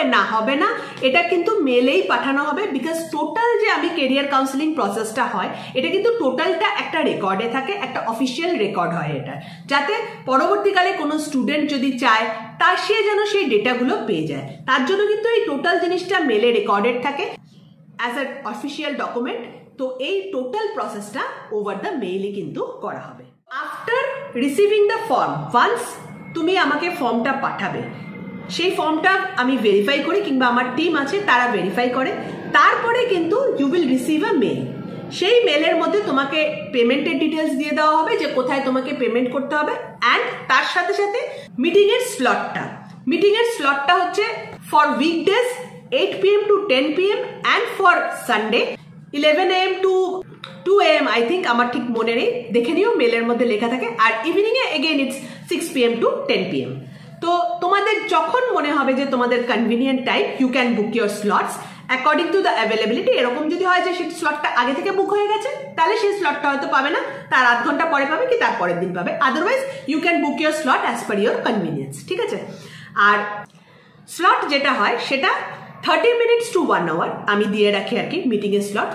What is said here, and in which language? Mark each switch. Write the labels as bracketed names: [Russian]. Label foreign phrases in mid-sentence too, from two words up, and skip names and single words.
[Bangla] না, হবে না, এটা কিন্তু মেলেই পাঠানো হবে। বিকজ টোটাল যে আমি [English] career counselling [Bangla] প্রসেসটা হয়, এটা কিন্তু টোটালটা একটা রেকর্ডে থাকে, একটা [English] official record [Bangla] হয় এটা, যাতে পরবর্তীকালে কোনো স্টুডেন্ট যদি চায় তার সে যেন সেই ডেটাগুলো পেয়ে যায়। তার জন্য কিন্তু এই টোটাল জিনিসটা মেলে রেকর্ডেড থাকে [English] as an official document। [Bangla] তো এই [English] total process over the mail [Bangla] কিন্তু করা হবে। [English] after receiving the form, [Bangla] ওয়ান্স তুমি আমাকে ফর্মটা পাঠাবে, সেই ফর্মটা আমি ভেরিফাই করি, কিংবা আমার টিম আছে তারা ভেরিফাই করে, তারপরে কিন্তু [English] you will receive a mail. [Bangla] সেই মেলের মধ্যে তোমাকে পেমেন্টের ডিটেলস দিয়ে দেওয়া হবে যে কোথায় তোমাকে পেমেন্ট করতে হবে, অ্যান্ড তার সাথে সাথে মিটিংয়ের স্লটটা হচ্ছে [English] for weekdays 8 PM to 10 PM and for Sunday 11 AM to 2 AM I think, [Bangla] আমার ঠিক মনে নেই, দেখে নিও মেলের মধ্যে লেখা থাকে। আর ইভিনিং এ [English] again it's 6 PM to 10 PM। [Bangla] তো তোমাদের যখন মনে হবে যে তোমাদের [English] convenient time, you can book your slots according to the availability. [Bangla] এরকম যদি হয় যে সেই স্লটটা আগে থেকে বুক হয়ে গেছে, তাহলে সেই স্লটটা হয়তো পাবে না, তার আধ ঘন্টা পরে পাবে কি তার পরের দিন পাবে। [English] otherwise you can book your slot as per your convenience, [Bangla] ঠিক আছে। আর স্লট যেটা হয় সেটা [English] 30 minutes to 1 hour [Bangla] আমি দিয়ে রাখি আর কি মিটিং এর স্লট।